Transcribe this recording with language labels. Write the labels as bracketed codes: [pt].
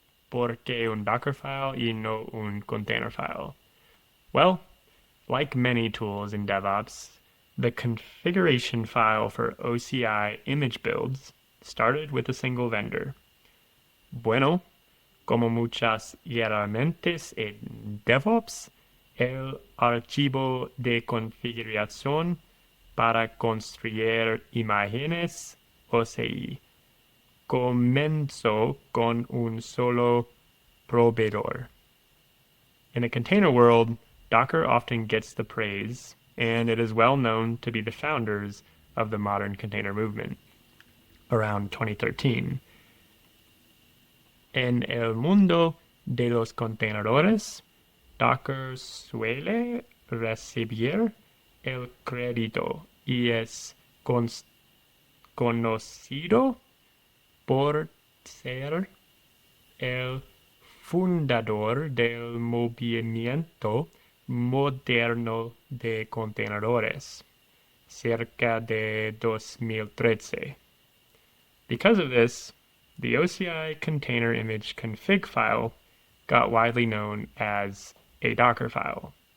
[es] ¿Por qué un Dockerfile y no un container file? [en] Well, like many tools in DevOps, the configuration file for OCI image builds started with a single vendor. [es] Bueno, como muchas herramientas en DevOps, el archivo de configuración para construir imágenes OCI comenzó con un solo proveedor. [en] In a container world, Docker often gets the praise, and it is well known to be the founders of the modern container movement around 2013. [es] En el mundo de los contenedores, Docker suele recibir el crédito y es conocido por ser el fundador del movimiento moderno de contenedores, cerca de 2013. [en] Because of this, the OCI container image config file got widely known as a Dockerfile.